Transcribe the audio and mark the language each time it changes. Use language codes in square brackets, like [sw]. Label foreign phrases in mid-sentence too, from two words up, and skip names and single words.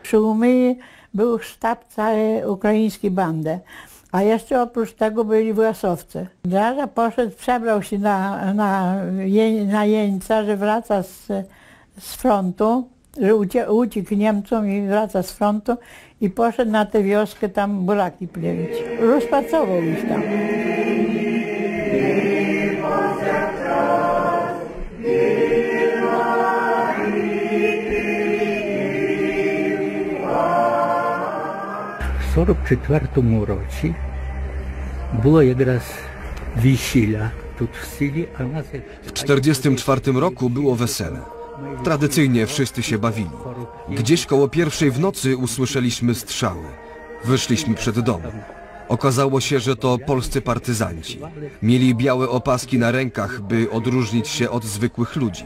[pl] Przy Umyji był sztab całej ukraińskiej bandy, A jeszcze oprócz tego byli Własowcy. Draża poszedł, przebrał się na jeńca, że wraca z frontu, że uciekł Niemcom i wraca z frontu i poszedł na tę wioskę tam buraki plewić. Rozpracował ich tam. [uk] В 44-му році було якраз весілля тут в селі, а нас... [pl] W 1944 roku było wesele. Tradycyjnie wszyscy się bawili. Gdzieś koło 1:00 w nocy usłyszeliśmy strzały. Wyszliśmy przed dom. Okazało się, że to polscy partyzanci. Mieli białe opaski na rękach, by odróżnić się od zwykłych ludzi.